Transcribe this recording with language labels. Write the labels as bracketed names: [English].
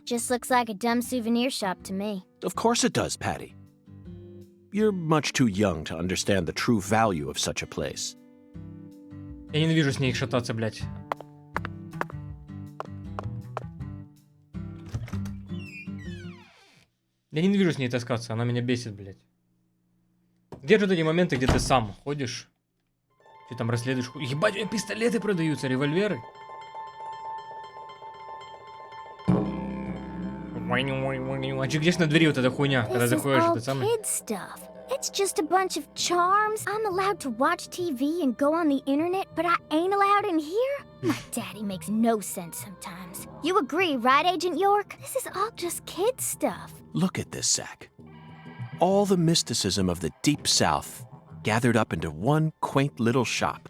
[English] Just looks like a dumb souvenir shop to me. Of course it does, Patty. You're much too young to understand the true value of such a place. [Russian] Я ненавижу с ней шататься, блядь. Я ненавижу с ней таскаться, она меня бесит, блядь. Где же вот эти моменты, где ты сам ходишь, Ты там расследуешь... Ебать, пистолеты продаются, револьверы. А где ж на двери вот эта хуйня, когда заходишь, это самое? [English] It's just a bunch of charms. I'm allowed to watch TV and go on the internet, but I ain't allowed in here? My daddy makes no sense sometimes. You agree, right, Agent York? This is all just kid stuff. Look at this, Zach. All the mysticism of the Deep South gathered up into one quaint little shop.